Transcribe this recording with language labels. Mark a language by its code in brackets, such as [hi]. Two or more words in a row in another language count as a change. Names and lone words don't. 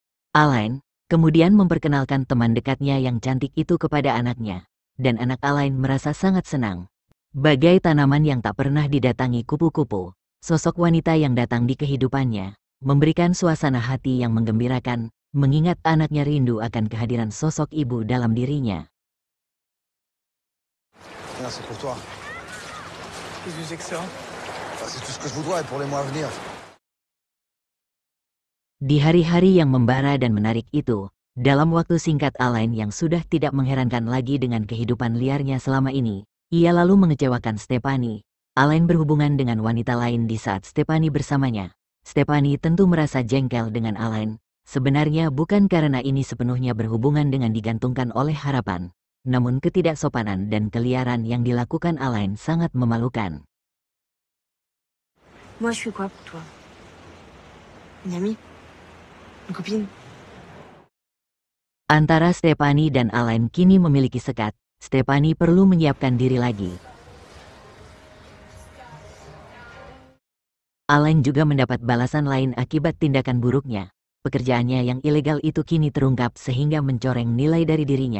[id] Alain kemudian memperkenalkan teman dekatnya yang cantik itu kepada anaknya, dan anak Alain merasa sangat senang. Bagai tanaman yang tak pernah didatangi kupu-kupu, sosok wanita yang datang di kehidupannya memberikan suasana hati yang menggembirakan, mengingat anaknya rindu akan kehadiran sosok ibu dalam dirinya. [fr] C'est pour toi. Qu'est-ce que c'est que ça? C'est tout ce que je vous dois et pour les mois à venir. [id] Di hari-hari yang membara dan menarik itu, dalam waktu singkat Alain yang sudah tidak mengherankan lagi dengan kehidupan liarnya selama ini, ia lalu mengecewakan Stephanie. Alain berhubungan dengan wanita lain di saat Stephanie bersamanya. Stephanie tentu merasa jengkel dengan Alain. Sebenarnya bukan karena ini sepenuhnya berhubungan dengan digantungkan oleh harapan, namun ketidaksopanan dan keliaran yang dilakukan Alain sangat memalukan. [fr] Moi, je suis quoi pour toi? Une amie? Une copine? [id] Antara Stephanie dan Alain kini memiliki sekat. Stephanie perlu menyiapkan diri lagi. Alain juga mendapat balasan lain akibat tindakan buruknya. Pekerjaannya yang ilegal itu kini terungkap sehingga mencoreng nilai dari dirinya.